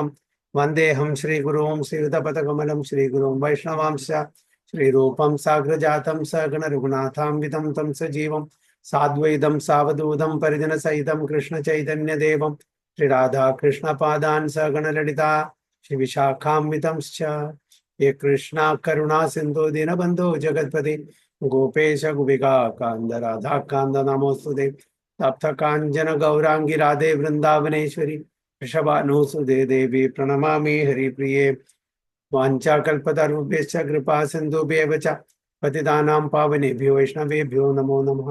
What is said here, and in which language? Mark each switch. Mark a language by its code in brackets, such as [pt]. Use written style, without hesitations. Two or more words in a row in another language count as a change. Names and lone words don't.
[sa] വന്ദേഹം ശ്രീഗുരുവും ശ്രീയുതപദകമലം ശ്രീഗുരുവും വൈഷ്ണവാംശ ശ്രീരൂപം സാഗ്രജാതം സഗണരഘുനാഥാംവിതം തം സജീവം സാദ്വൈതം സാവധൂതം പരിജനസഹിതം കൃഷ്ണചൈതന്യദേവം ശ്രീരാധാകൃഷ്ണപാദാൻ സഗണലളിതാ ശ്രീവിശാഖാംവിതംശ്ച. ये कृष्णा करुणा सिंधु दीनबंधु जगतपति गोपेश गुबिका कांद राधा कांद नमोस्तुते. तप्त कांचन गौरांगी राधे वृंदावनेश्वरी वृषभानुसुते देवी प्रणमामि हरिप्रिये. वाञ्छाकल्पतरुभ्यश्च कृपा सिन्धुभ्येव च पतितानां पावनेभ्यो वैष्णवेभ्यो नमो नमः.